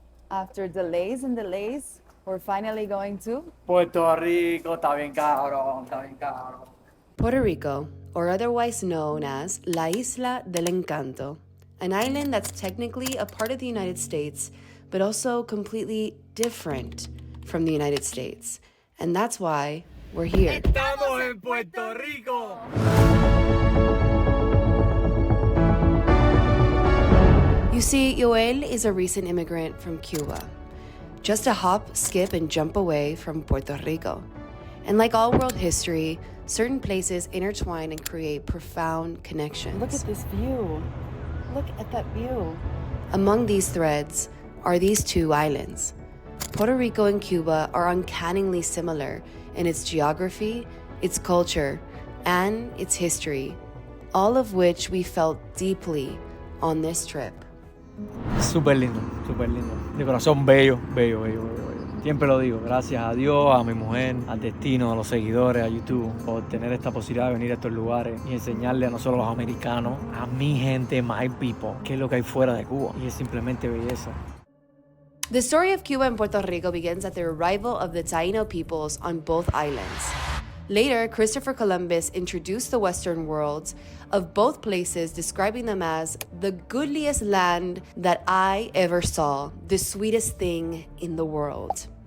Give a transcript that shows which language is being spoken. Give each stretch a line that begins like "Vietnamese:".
English: After delays and delays, we're finally going to
Spanish: Puerto Rico, está bien cabrón, está bien cabrón.
English: Puerto Rico, or otherwise known as La Isla del Encanto, an island that's technically a part of the United States, but also completely different from the United States. And that's why we're here.
Spanish: Estamos en Puerto Rico.
English: You see, Yoel is a recent immigrant from Cuba, just a hop, skip, and jump away from Puerto Rico. And like all world history, certain places intertwine and create profound connections. Look at this view. Look at that view. Among these threads are these two islands. Puerto Rico and Cuba are uncannily similar in its geography, its culture, and its history, all of which we felt deeply on this trip.
Spanish: Súper lindo, súper lindo. De corazón bello, bello, bello, bello, bello. Siempre lo digo, gracias a Dios, a mi mujer, al destino, a los seguidores, a YouTube, por tener esta posibilidad de venir a estos lugares y enseñarle a nosotros los americanos, a mi gente,
English: my people,
Spanish: qué es lo que hay fuera de Cuba. Y es simplemente belleza.
English: The story of Cuba and Puerto Rico begins at the arrival of the Taino peoples on both islands. Later, Christopher Columbus introduced the Western worlds of both places, describing them as the goodliest land that I ever saw, the sweetest thing in the world.